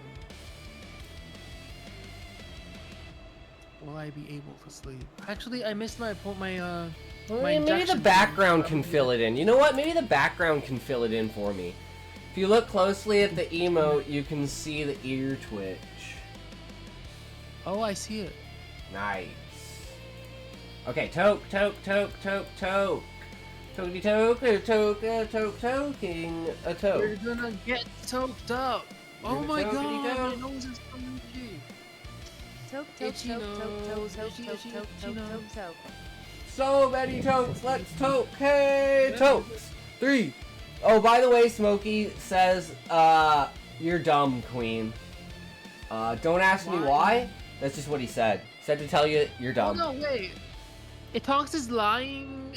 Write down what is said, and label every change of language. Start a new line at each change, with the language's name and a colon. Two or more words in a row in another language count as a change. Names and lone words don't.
English: Will I be able to sleep? Actually, I missed my Well, my maybe the injection. background can fill it in. You know what? Maybe the background can fill it in for me. If you look closely at the emote, you can see the ear twitch. Oh, I see it. Nice. Okay, toke. Tokey toke, toking a toke. We're gonna get toked up. Oh You're my tokety god, my toke. nose is so itchy. Toke, toke, Itchy toke, toke, toke, nose, toke, itchy, toke, itchy, toke, itchy toke, nose. toke, toke. So many tokes. Let's toke. Hey, tokes. 3. Oh, by the way, Smokey says, you're dumb, Queen. Don't ask me why. That's just what he said. Said to tell you you're dumb. Oh, no, wait. It talks is lying.